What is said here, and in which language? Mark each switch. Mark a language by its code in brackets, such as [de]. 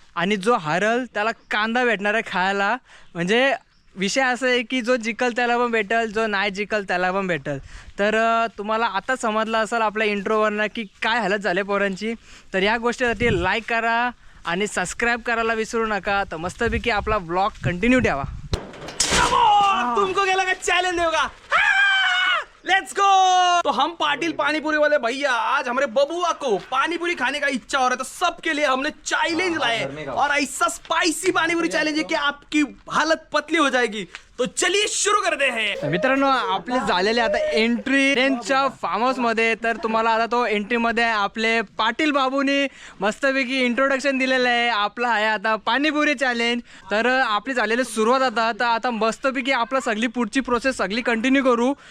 [mr] आणि जो हरल त्याला कांदा भेटणार आहे खायला. म्हणजे विषय असा आहे की जो जिंकल त्याला पण भेटेल, जो नाही जिंकल त्याला पण भेटेल. तर तुम्हाला आता समजलं असेल आपल्या इंट्रोवरनं की काय हालत झाले पोरांची. तर या गोष्टीसाठी लाईक करा आणि सबस्क्राईब करायला विसरू नका. तर मस्तपैकी आपला व्लॉग कंटिन्यू ठेवा. [hi] तुमको क्या लगा चैलेंज होगा? [en] Let's go. [hi] तो हम पाटिल पानीपुरी वाले भैया आज हमारे बबुआ को पानीपुरी खाने का इच्छा हो रहा है, तो सबके लिए हमने चैलेंज लाए और ऐसा स्पाइसी पानीपुरी चैलेंज है कि आपकी हालत पतली हो जाएगी. तो चलिए शुरू करते हैं. [mr] मित्रांनो, आपले झालेले आता एंट्री त्यांच्या फार्म हाऊसमध्ये. तर तुम्हाला आता तो एंट्रीमध्ये आपले पाटील बाबूंनी मस्तपैकी इंट्रोडक्शन दिलेलं आहे. आपला आहे आता पाणीपुरी चॅलेंज. तर आपली झालेली सुरुवात आता मस्तपैकी आपला सगळी पुढची प्रोसेस सगळी कंटिन्यू करू.